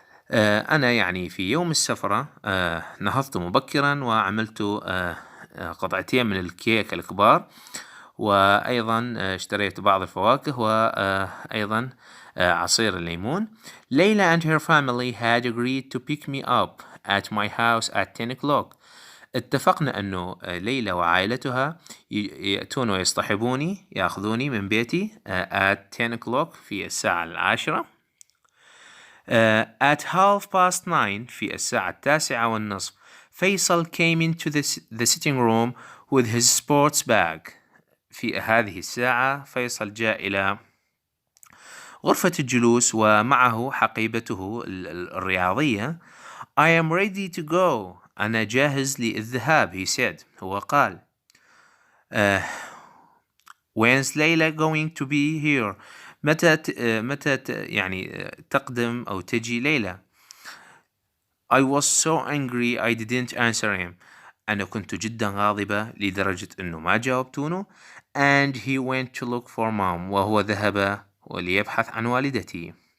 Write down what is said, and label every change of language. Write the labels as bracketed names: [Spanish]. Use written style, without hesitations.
[Arabic] أنا يعني في يوم السفرة نهضت مبكرا وعملت قطعتين من الكيك الكبار، وأيضا اشتريت بعض الفواكه وأيضا عصير الليمون. [English] ليلى and her family had agreed to pick me up at my house at 10 o'clock. [Arabic] اتفقنا أنه ليلى وعائلتها يأتون ويصطحبوني يأخذوني من بيتي [English] at 10 o'clock [Arabic] في الساعة 10. [English] At 9:30 [Arabic] في الساعة 9:30 [English] فيصل came into the sitting room with his sports bag. [Arabic] في هذه الساعة فيصل جاء إلى غرفة الجلوس ومعه حقيبته الرياضية. [English] I am ready to go. [Arabic] أنا جاهز للذهاب. [English] He said. [Arabic] هو قال. [English] When's Layla going to be here? [Arabic] متى يعني تقدم أو تجي ليلى؟ [English] I was so angry I didn't answer him. [Arabic] أنا كنت جدا غاضبة لدرجة أنه ما جاوبتونه. [English] And he went to look for mom. [Arabic] وهو ذهب وليبحث عن والدتي.